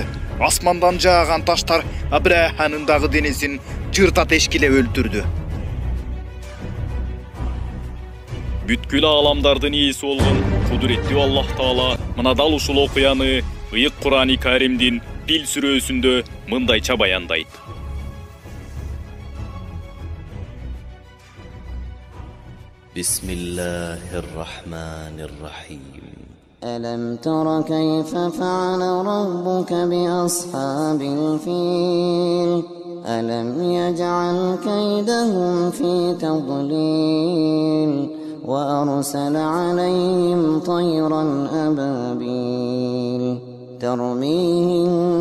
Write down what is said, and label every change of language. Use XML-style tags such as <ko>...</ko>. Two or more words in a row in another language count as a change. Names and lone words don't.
<ky>Асмандан жааган таштар Абраханын дагы денесин жырта тешкилеп өлтүрдү. Бүткүл аламдардын ээси болгон кудуреттүү Аллах Таала мына дал ушул окуяны ыйык Кур'ан-ы Каримдин Фил сүрөсүндө мындайча баяндайт.</ky> <ar>بسم الله الرحمن الرحيم. ألم تر كيف فعل ربك بأصحاب الفيل ألم يجعل كيدهم في تضليل وأرسل عليهم طيرا أبابيل ترميهم</ar>